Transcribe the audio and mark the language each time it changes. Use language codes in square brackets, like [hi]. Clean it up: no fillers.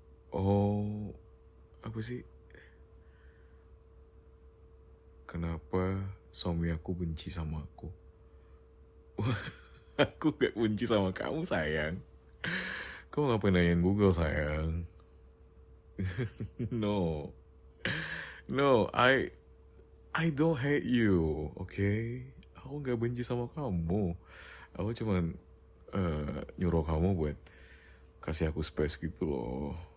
[id] Oh, apa sih? kenapa suami aku benci sama aku. Aku gak benci sama kamu sayang. Kamu ngapain nanyain Google sayang? [en] No, no, I don't hate you, okay? [id] Aku gak benci sama kamu. Aku cuman nyuruh kamu buat kasih aku space gitu loh.